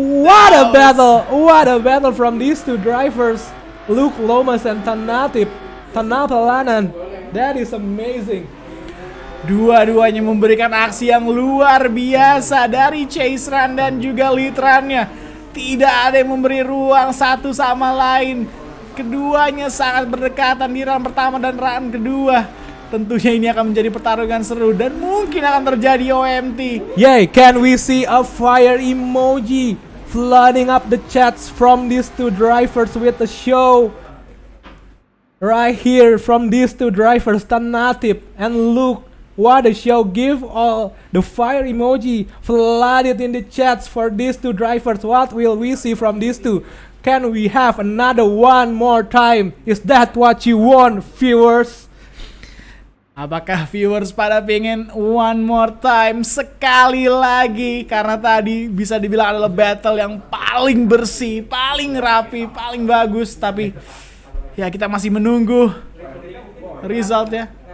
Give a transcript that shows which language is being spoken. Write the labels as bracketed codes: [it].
[en] What a battle from these two drivers, Luke Lomas and Tanapalanan. That is amazing. [id] Dua-duanya memberikan aksi yang luar biasa dari chase run dan juga lead run-nya. Tidak ada yang memberi ruang satu sama lain. Keduanya sangat berdekatan di run pertama dan run kedua. Tentunya ini akan menjadi pertarungan seru dan mungkin akan terjadi OMT. [en] Yay, can we see a fire emoji flooding up the chats from these two drivers with the show? Right here from these two drivers, Tanatip and Luke. What a show. Give all the fire emoji flooded in the chats for these two drivers. What will we see from these two? Can we have another one more time? Is that what you want, viewers? [id] Apakah viewers pada pengen [en] one more time, [id] sekali lagi? Karena tadi bisa dibilang adalah battle yang paling bersih, paling rapi, paling bagus. Tapi ya kita masih menunggu result ya.